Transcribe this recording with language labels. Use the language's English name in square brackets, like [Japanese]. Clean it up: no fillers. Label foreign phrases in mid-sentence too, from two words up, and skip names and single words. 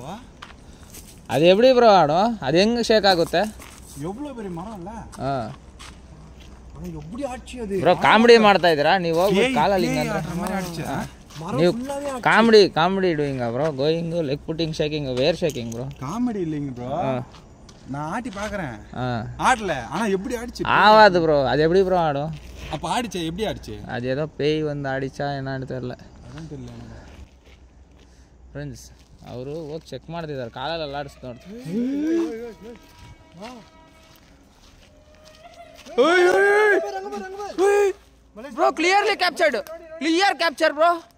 [Kannada] ಅದು ಎಬ್ಡಿ ಬ್ರೋ ಆಡು, ಅದು ಹೆಂಗೆ ಶೇಕ್ ಆಗುತ್ತೆ? ಎವ್ಳೋ ಬರೀ ಮರ ಅಲ್ಲ. ಎಬ್ಬಡಿ ಆಡ್ಸಿ ಅದು ಬ್ರೋ ಕಾಮಿಡಿ ಮಾಡ್ತಾ ಇದ್ದೀರಾ ನೀವು? ಹೋಗ್ಬಿಟ್ಟು ಕಾಲಲ್ಲಿ ಹಿಂಗಂದ್ರೆ ನೀವು [English] comedy doing bro. Going, leg putting, shaking, where shaking bro. [Tamil] காமெடி இல்லைங்க ப்ரோ. நான் ஆட்டி பார்க்குறேன். ஆடல ஆனா எப்படி ஆடிச்சு? ஆவாது ப்ரோ. அது எப்படி ப்ரோ ஆடும்? அப்போ ஆடிச்சே எப்படி ஆடிச்சு? அது ஏதோ பேய் வந்து ஆடிச்சா ಏನಾದ್ರು தெரியல. [Kannada] ಅದಂತ ಇಲ್ಲ ಫ್ರೆಂಡ್ಸ್. ಅವರು ಹೋಗಿ ಚೆಕ್ ಮಾಡ್ತಿದ್ದಾರೆ, ಕಾಲಲ್ಲಿ ಅಲ್ಲಾಡಿಸ್ ನೋಡ್ತಾರೆ. [English] Bro clearly captured, clear capture bro.